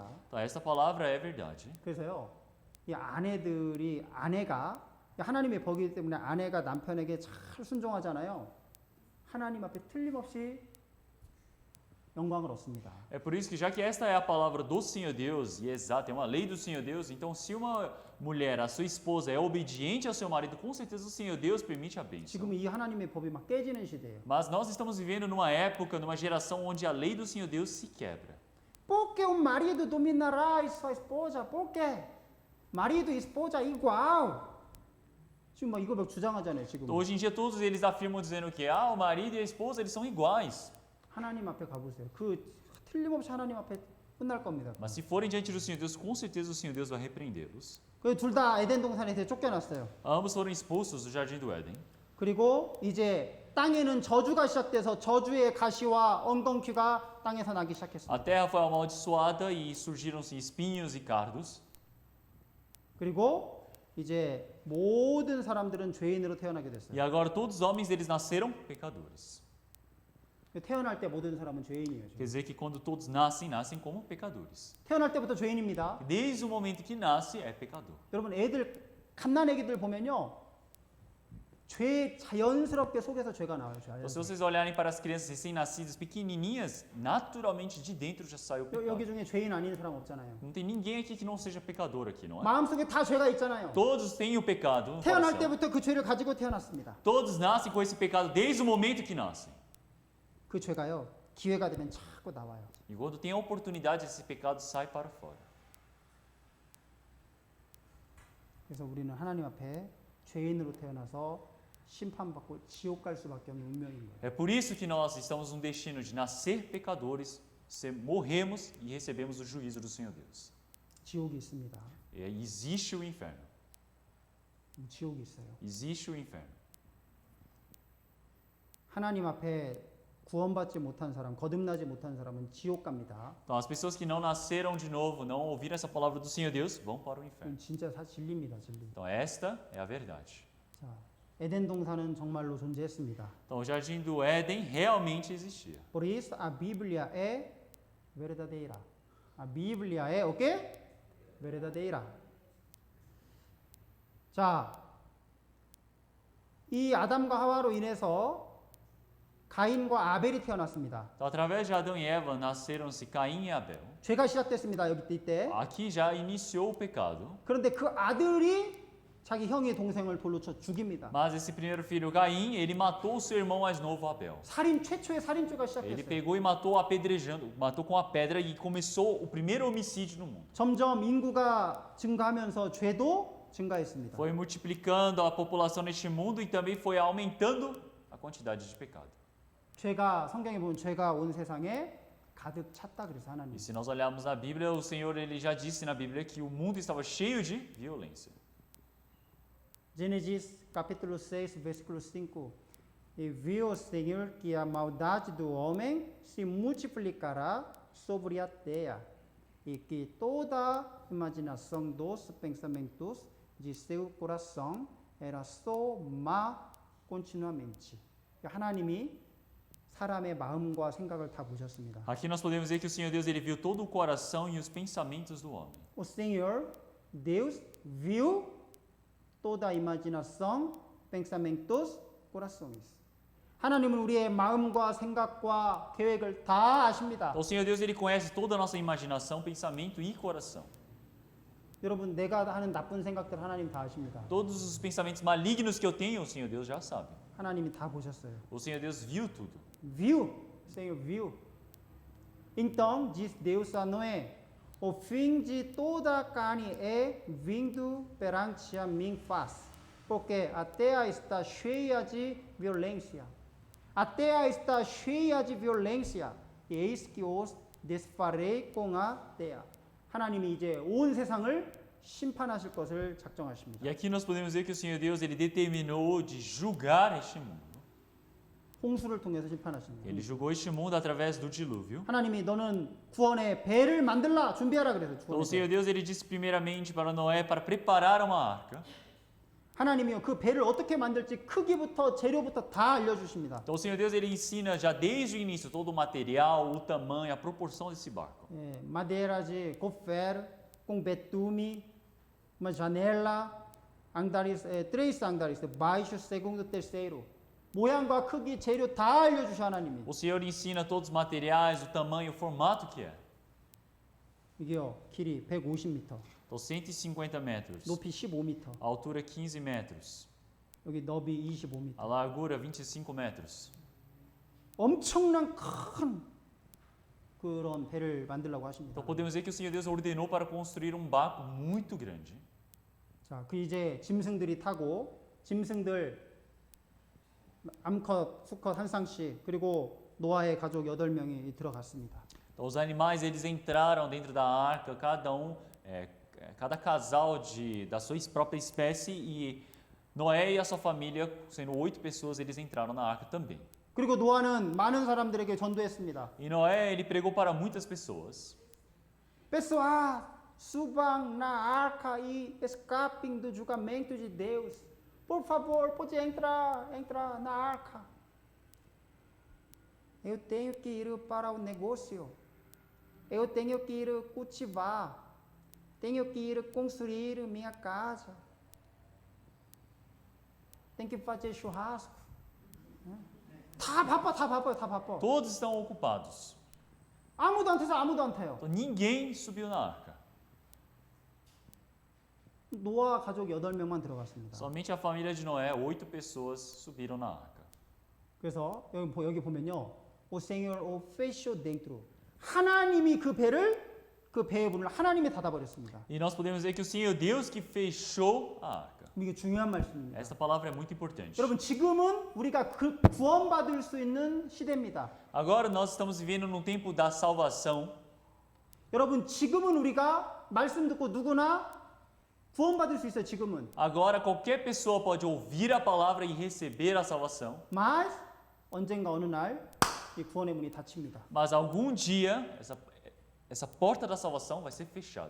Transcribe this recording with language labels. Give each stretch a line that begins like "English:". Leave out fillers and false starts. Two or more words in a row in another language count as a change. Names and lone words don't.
Portuguese: Então, esta palavra é verdade.
Korean: 그래서요, 이 아내가 하나님의 법이기 때문에 아내가 남편에게 잘 순종하잖아요. 하나님 앞에 틀림없이 영광을 얻습니다.
Portuguese: É por isso que, já que esta é a palavra do Senhor Deus, e é exata, é uma lei do Senhor Deus, então se uma mulher, a sua esposa, é obediente ao seu marido, com certeza o Senhor Deus permite a bênção.
Korean: 지금 이 하나님의 법이 막 깨지는 시대예요.
Portuguese: Mas nós estamos vivendo numa época, numa geração onde a lei do Senhor Deus se quebra. Porque o marido dominará a sua esposa? Porque marido e esposa igual.
Korean: 지금 막 이거 막 주장하잖아요, 지금.
Portuguese: Hoje em dia todos eles afirmam dizendo que o marido e a esposa eles são iguais.
Korean: 하나님 앞에 가보세요. 그 틀림없이 하나님 앞에 끝날 겁니다.
Portuguese: Mas se forem diante do Senhor Deus, com certeza o Senhor Deus vai repreendê-los.
Korean: 그 둘 다 에덴 동산에서 쫓겨났어요.
Portuguese: Ambos foram expulsos do jardim do Éden.
Korean: 그리고 이제 땅에는 저주가 시작돼서 저주의 가시와 엉겅퀴가 땅에서 나기 시작했습니다.
Portuguese: A terra foi amaldiçoada e surgiram-se espinhos e cardos.
Korean: 그리고 이제 모든 사람들은 죄인으로 태어나게
Portuguese: E
Korean: 됐어요.
Portuguese: agora todos os homens eles nasceram pecadores.
Korean: 태어날 때 모든 사람은 죄인이에요.
Portuguese: Quer dizer que quando todos nascem, nascem como pecadores.
Korean: 태어날 때부터 죄인입니다.
Portuguese: Desde o momento que nasce, é pecador.
Korean: 여러분 갓난 애기들 보면요. 죄 자연스럽게 속에서 죄가 나와요.
Portuguese: Então, se vocês olharem para as crianças recém-nascidas, pequenininhas, naturalmente de dentro já sai o
Korean: 여기
Portuguese: pecado.
Korean: 중에 죄인 아닌 사람 없잖아요.
Portuguese: Não tem ninguém aqui que não seja pecador aqui, não é?
Korean: 마음속에 다 죄가 있잖아요.
Portuguese: Todos têm o pecado no
Korean: 태어날
Portuguese: coração.
Korean: 때부터 그 죄를 가지고 태어났습니다.
Portuguese: Todos nascem com esse pecado desde o momento que nascem.
Korean: 그 죄가요. 기회가 되면 자꾸 나와요.
Portuguese: E quando tem a oportunidade, esse pecado sai para fora.
Korean: 그래서 우리는 하나님 앞에 죄인으로 태어나서 심판받고 지옥 갈 수밖에 없는 운명인 거예요.
Portuguese: É por isso que nós estamos no destino de nascer pecadores, morremos e recebemos o juízo do Senhor Deus.
Korean: 지옥이 있습니다.
Portuguese: Existe o inferno.
Korean: 지옥이 있어요.
Portuguese: Existe o inferno.
Korean: 하나님 앞에 구원받지 못한 사람, 거듭나지 못한 사람은 지옥 갑니다.
Portuguese: Então, as pessoas que não nasceram de novo, não ouviram essa palavra do Senhor Deus, vão para o inferno.
Korean: 이건 진짜 진리입니다, 진리.
Portuguese: Então, esta é a verdade.
Korean: 자, 에덴 동산은 정말로 존재했습니다.
Portuguese: Então, o jardim do Éden realmente existia. Por isso a Bíblia é verdadeira. A Bíblia é o quê? verdadeira.
Korean: 자, 이 아담과 하와로 인해서 가인과 아벨이 태어났습니다.
Portuguese: Então, através de Adão e Eva, nasceram-se Caim e Abel.
Korean: 죄가 시작됐습니다. 여기 이때.
Portuguese: Aqui já iniciou o pecado.
Korean: 그런데 그 아들이 자기 형의 동생을 돌로 쳐 죽입니다.
Portuguese: Mas esse primeiro filho, Caim, ele matou o seu irmão mais novo, Abel.
Korean: 살인 최초의 살인죄가
Portuguese: Ele
Korean: 시작됐어요.
Portuguese: pegou e matou apedrejando, matou com a pedra e começou o primeiro homicídio no mundo.
Korean: 점점 인구가 증가하면서 죄도 증가했습니다.
Portuguese: Foi multiplicando a população neste mundo e também foi aumentando a quantidade de pecado.
Korean: 죄가 성경에 보면 죄가 온 세상에 가득 찼다 그래서 하나님.
Portuguese: E se nós olharmos na Bíblia, o Senhor ele já disse na Bíblia que o mundo estava cheio de violência. Gênesis capítulo 6, versículo 5. E viu o Senhor que a maldade do homem se multiplicará sobre a terra, e que toda a imaginação dos pensamentos de seu coração era só má continuamente.
Korean: 하나님이 사람의 마음과 생각을 다 보셨습니다.
Portuguese: Aqui nós podemos ver que o Senhor Deus ele viu todo o coração e os pensamentos do homem. O Senhor Deus viu toda a imaginação, pensamentos, corações.
Korean: 하나님은 우리의 마음과 생각과 계획을 다 아십니다.
Portuguese: Então, o Senhor Deus ele conhece toda a nossa imaginação, pensamento e coração.
Korean: 여러분 내가 하는 나쁜 생각들 하나님 다 아십니다.
Portuguese: Todos os pensamentos malignos que eu tenho, o Senhor Deus já sabe.
Korean: 하나님이 다 보셨어요.
Portuguese: O Senhor Deus viu tudo. Viu, Senhor viu. Então diz Deus a Noé: o fim de toda a carne é vindo perante a mim faz, porque a terra está cheia de violência. A terra está cheia de violência. E eis que os desfarei com a terra.
Korean: 하나님이 이제 온 세상을 심판하실 것을 작정하십니다.
Portuguese: E aqui nós podemos ver que o Senhor Deus ele determinou de julgar este mundo.
Korean: 홍수를 통해서 심판하십니다.
Portuguese: Ele julgou este mundo através do dilúvio.
Korean: 하나님이 너는 구원의 배를 만들라 준비하라 그래서
Portuguese: Então o
Korean: 구원의 배.
Portuguese: Senhor Deus ele disse primeiramente para Noé para preparar uma arca.
Korean: 하나님이요 그 배를 어떻게 만들지 크기부터 재료부터 다 알려주십니다.
Portuguese: Então o Senhor Deus ele ensina já desde o início todo o material, o tamanho, a proporção desse barco. 예, madeira de gofer, com betume, uma janela, andares, três andares, baixo, segundo, terceiro.
Korean: 모양과 크기, 재료 다 알려주셔 하나님이.
Portuguese: O Senhor ensina todos os materiais, o tamanho, o formato que é.
Korean: 이게요 길이 150m,
Portuguese: Então 150 metros,
Korean: 높이 15m,
Portuguese: a altura 15 metros,
Korean: 여기 너비 25m.
Portuguese: a largura 25 metros.
Korean: 엄청난 큰 그런 배를 만들라고 하십니다.
Portuguese: Então podemos ver que o Senhor Deus ordenou para construir um barco muito grande.
Korean: 자, 그 이제 짐승들이 타고 짐승들 암컷, 수컷 한 쌍씩 그리고 노아의 가족 8명이 들어갔습니다.
Portuguese: Então os animais eles entraram dentro da arca, cada casal da sua própria espécie e Noé e a sua família, sendo 8 pessoas, eles entraram na arca também.
Korean: 그리고 노아는 많은 사람들에게 전도했습니다.
Portuguese: E Noé ele pregou para muitas pessoas. Pessoal, subam na arca e escapem do julgamento de Deus. Por favor, pode entrar na arca. Eu tenho que ir para o negócio. Eu tenho que ir cultivar. Tenho que ir construir minha casa. Tenho que fazer churrasco.
Korean: 다 바빠.
Portuguese: Todos estão ocupados.
Korean: 아무도 안 타요.
Portuguese: Então ninguém subiu na arca.
Korean: 노아 가족 8명만 들어갔습니다.
Portuguese: Somente a família de Noé, 8 pessoas subiram na arca.
Korean: 그래서 여기 보면요.
Portuguese: O Senhor o fechou dentro.
Korean: 하나님이 그 배의 문을 하나님이 닫아버렸습니다.
Portuguese: E nós podemos ver que o Senhor Deus que fechou a arca.
Korean: 이게 중요한 말씀입니다.
Portuguese: Esta palavra é muito importante.
Korean: 여러분 지금은 우리가 그 구원받을 수 있는 시대입니다. Agora nós estamos vivendo num tempo da salvação. 여러분 지금은 우리가 말씀 듣고 누구나 구원받을 수 있어요. 지금은.
Portuguese: Agora qualquer pessoa pode ouvir a palavra e receber a salvação.
Korean: Mas 언젠가 어느 날 이 구원의 문이 닫힙니다.
Portuguese: Mas algum dia essa porta da salvação vai ser fechada.